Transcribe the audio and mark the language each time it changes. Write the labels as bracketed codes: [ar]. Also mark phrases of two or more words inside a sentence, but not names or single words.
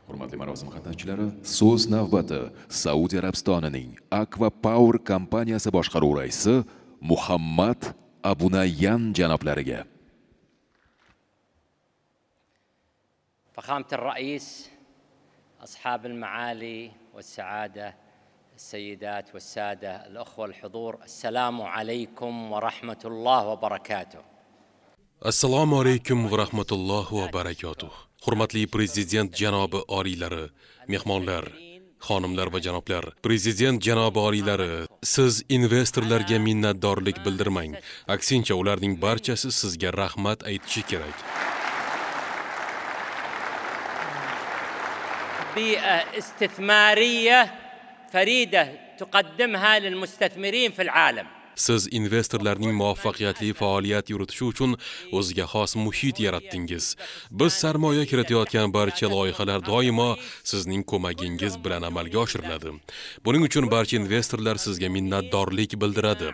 [uz] Hurmatli marosim qatnashchilari, so'z navbati Saudiya Arabistonining Aqua Power kompaniyasi boshqaruv raisi Muhammad Abunayyan janoblariga. [ar] فخامة الرئيس، أصحاب المعالي والسعادة، السيدات والسادة الأخوة الحضور، السلام عليكم ورحمة الله وبركاته. السلام عليكم ورحمة الله وبركاته. [uz] Hurmatli prezident janobi oliylari, mehmonlar, xonimlar va janoblar. Prezident janobi oliylari, siz investorlarga minnatdorlik bildirmang. Aksincha, ularning barchasi sizga rahmat aytishi kerak. [ar] بيئة استثمارية فريدة تقدمها للمستثمرين في العالم. [uz] Siz investorlarning muvaffaqiyatli faoliyat yuritishi uchun o'ziga xos muhit yaratdingiz. Biz sarmoya kiritayotgan barcha loyihalar doimo sizning ko'magingiz bilan amalga oshiriladi. Buning uchun barcha investorlar sizga minnatdorlik bildiradi.